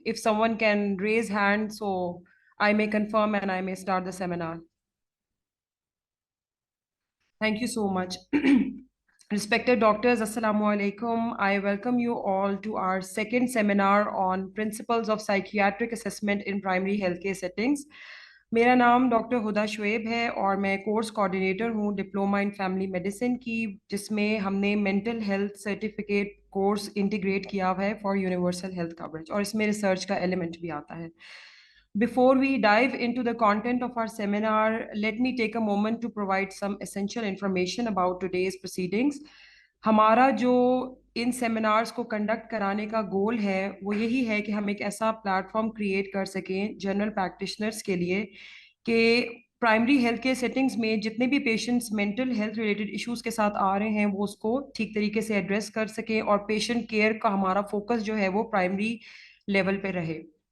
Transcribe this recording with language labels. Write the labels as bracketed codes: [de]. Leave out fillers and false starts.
[en] If someone can raise hand so I may confirm and I may start the seminar. Thank you so much. Respected doctors, Assalamu alaikum. I welcome you all to our second seminar on Principles of Psychiatric Assessment in Primary Healthcare Settings. [hi] मेरा नाम doctor हुदा शुएब है और मैं course coordinator हूँ diploma in family medicine की, जिसमें हमने mental health certificate course integrate किया हुआ है [en] for universal health coverage, [hi] और इसमें रिसर्च का एलिमेंट भी आता है. [en] Before we dive into the content of our seminar, let me take a moment to provide some essential information about today's proceedings. [hi] हमारा जो इन सेमिनार्स को कंडक्ट कराने का गोल है वो यही है कि हम एक ऐसा प्लेटफॉर्म क्रिएट कर सकें जनरल प्रैक्टिशनर्स के लिए कि प्राइमरी हेल्थ केयर सेटिंग्स में जितने भी patients mental health related issues के साथ आ रहे हैं वो उसको ठीक तरीके से एड्रेस कर सकें और पेशेंट केयर का हमारा फोकस जो है वो प्राइमरी लेवल पे रहे.